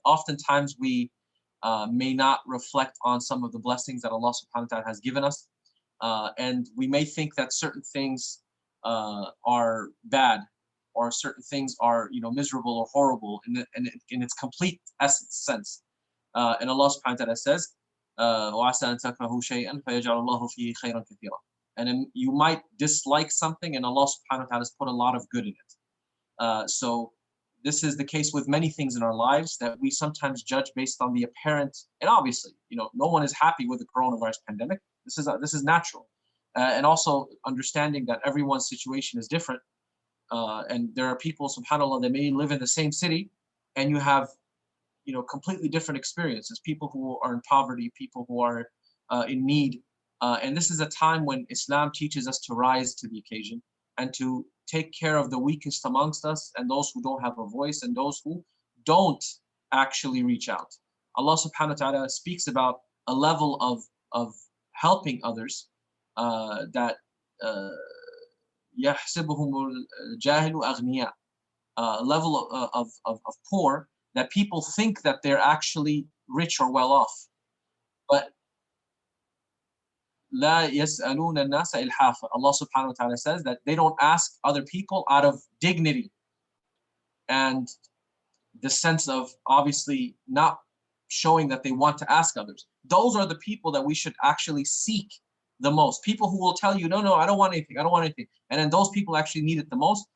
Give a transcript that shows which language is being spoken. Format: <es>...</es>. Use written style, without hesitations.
<en>Oftentimes we may not reflect on some of the blessings that Allah subhanahu wa ta'ala has given us, and we may think that certain things are bad, or certain things are miserable or horrible in its complete essence sense.</en> <ar>And Allah subhanahu wa ta'ala says, وَعَسَىٰ أَن تَكْرَهُوا شَيْئًا فَيَجْعَلَ اللَّهُ فِيهِ خَيْرًا كَثِيرًا.</ar> <en>And then you might dislike something, and Allah subhanahu wa ta'ala has put a lot of good in it. So this is the case with many things in our lives, that we sometimes judge based on the apparent. And obviously, no one is happy with the coronavirus pandemic. This is natural. And also understanding that everyone's situation is different. And there are people, subhanAllah, that may live in the same city, and you have completely different experiences. People who are in poverty, people who are in need. And this is a time when Islam teaches us to rise to the occasion and to take care of the weakest amongst us, and those who don't have a voice, and those who don't actually reach out. Allah subhanahu wa ta'ala speaks about a level of helping others that</en> <ar>يَحْسِبُهُمُ الْجَاهِلُ أَغْنِيَاءَ,</ar> <en>a level of poor that people think that they're actually rich or well off. But</en> <ar>لا يسألون الناس إلحافا.</ar> <en>Allah subhanahu wa ta'ala says that they don't ask other people out of dignity and the sense of obviously not showing that they want to ask others. Those are the people that we should actually seek the most. People who will tell you, no, I don't want anything, I don't want anything. And then those people actually need it the most.</en>